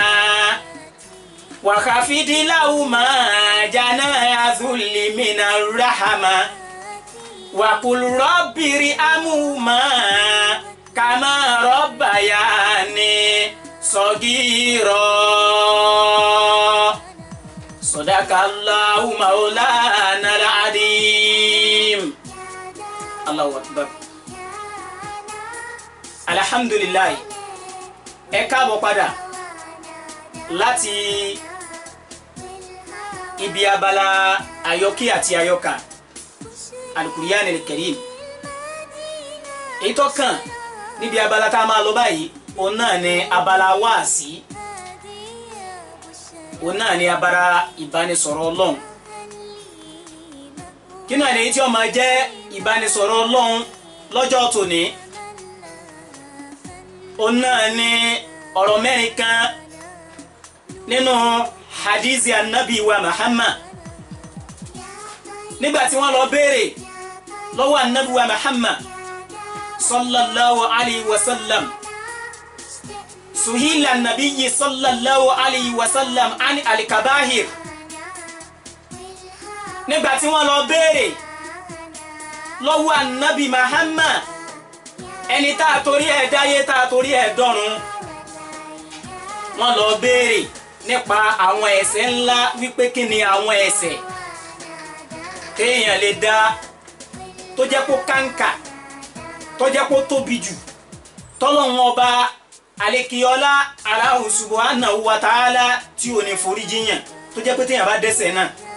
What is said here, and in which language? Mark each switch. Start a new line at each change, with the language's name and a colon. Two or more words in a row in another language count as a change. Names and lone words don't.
Arabic: واخفض لهما جناح الذل من الرحمة وقل رب ارحمهما كما ربياني صغيرا. صدق الله مولانا العظيم. الله أكبر. الحمد لله.
Yoruba: Ẹ káàbọ̀ padà láti ibi abala àyọkí àti àyọkà Al-Qur'an al-Karim. Èyí tó kàn níbi abala tá a máa lọ báyìí òun náà ni abala wáàsí òun náà ni abala ìbánisọ̀rọ̀ Ọlọ́run. Kí náà ni tí ó máa jẹ́ ìbánisọ̀rọ̀ Ọlọ́run lọ́jọ́ tòní òun náà ni ọ̀rọ̀ mẹ́rin kan nínú hadithi annabi wa Muhammad nígbà tí wọ́n lọ béèrè lọ́wọ́ annabi wa Muhammad
Arabic: صلى الله عليه وسلم سئل النبي صلى الله عليه وسلم عن الكبائر
Yoruba: nígbà tí wọ́n lọ béèrè lọ́wọ́ annabi Muhammad ẹni tá a torí ẹ̀ dáyé tá a torí ẹ̀ dọ́run wọ́n lọ béèrè nípa àwọn ẹ̀ṣẹ̀ ńlá wípé kí ni àwọn ẹ̀ṣẹ̀ téèyàn lè dá tó jẹ́ kó kàǹkà tó jẹ́ kó tóbi jù tọ́lọ́run ọba àlékiọlá
Arabic: الله سبحانه وتعالى
Yoruba: tí ò ní forí jiyàn tó jẹ́ pé téèyàn bá dẹ́ṣẹ̀ náà.